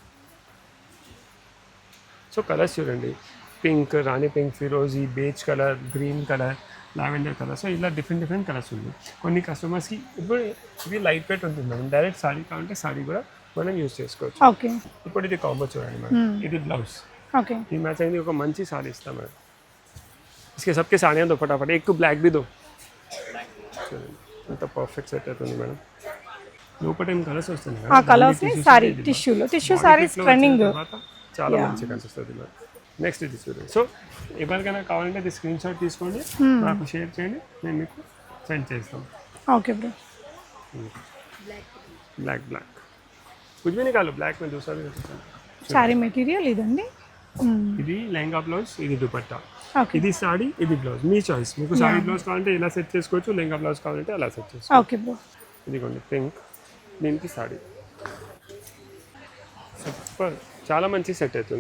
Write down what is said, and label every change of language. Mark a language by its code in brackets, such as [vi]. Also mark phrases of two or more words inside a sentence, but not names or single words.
[te] సో కలర్స్ చూడండి, పింక్, రాణి పింక్, ఫిరోజీ, [en] beige color, green color, lavender color. [te] సో ఇలా [en] different colors [te] ఉన్నాయి. కొన్ని కస్టమర్స్కి ఇప్పుడు ఇవి [en] light weight [te] ఉంటుంది మేడం, [en] direct saree [te] కావాలంటే సారీ కూడా మనం యూజ్ చేసుకోవచ్చు. ఓకే, ఇప్పుడు ఇది కాంబో చూడండి మేడం, ఇది బ్లౌజ్. ఓకే, ఈ మ్యాచ్ అయింది, ఒక మంచి సారీ ఇస్తాం మేడం. [hi] इसके सबके साड़ियाँ दो फटाफट, एक तो ब्लैक भी दो. [te] అంత [en] perfect set [te] అవుతుంది మేడం. లోపల ఏం కలర్స్ వస్తుంది ఆ కలర్స్ ని సారీ [en] tissue sarees trending, [te] చాలా మంచిగా కనిపిస్తుంది మేడం. నెక్స్ట్ ఇది చూడండి. సో ఎవరికైనా కావాలంటే ఇది [en] screen shot [te] తీసుకోండి, నాకు షేర్ చేయండి, నేను మీకు సెండ్ చేస్తాను. [en] okay bro. [hi] బ్లాక్ कुछ भी निकालो, ब्लैक में दूसरा भी [en] saree material [te] ఇదండి. ఇది లెహంగా బ్లౌజ్, ఇది దుపట్టా, ఇది సారీ, ఇది బ్లౌజ్. మీ చాయిస్, మీకు [en] saree blouse [te] కావాలంటే ఇలా సెట్ చేసుకోవచ్చు, లెహంగా బ్లౌజ్ కావాలంటే అలా సెట్ చేసుకోవచ్చు. [en] okay bro. [te] ఇదిగోండి పింక్, దీనికి సారీ, సూపర్, చాలా మంచి సెట్ అవుతుంది.